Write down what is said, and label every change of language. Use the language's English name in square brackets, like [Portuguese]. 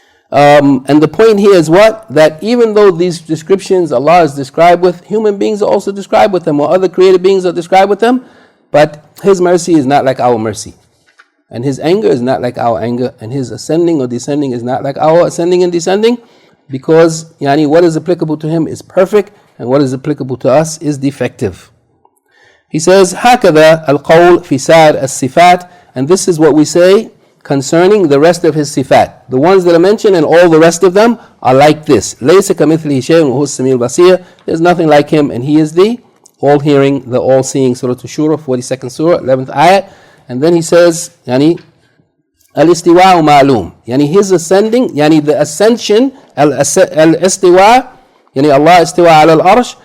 [English] And the point here is what? That even though these descriptions Allah is described with, human beings are also described with them, or other created beings are described with them, but His mercy is not like our mercy. And His anger is not like our anger. And His ascending or descending is not like our ascending and descending, because what is applicable to Him is perfect, and what is applicable to us is defective. He says, [Arabic] هكذا القول في سائر الصفات. [English] And this is what we say concerning the rest of His sifat. The ones that are mentioned and all the rest of them are like this. [Arabic] ليس كمثله شيء وهو السميع البصير. [English] There's nothing like Him, and He is the all-hearing, the all-seeing. Surah Shura, 42nd Surah, 11th ayat. And then he says, [Arabic] al-istiwa ma'lum. [English] His ascending, the ascension, al-istiwa, [Arabic] Allah istiwa ala al-arsh.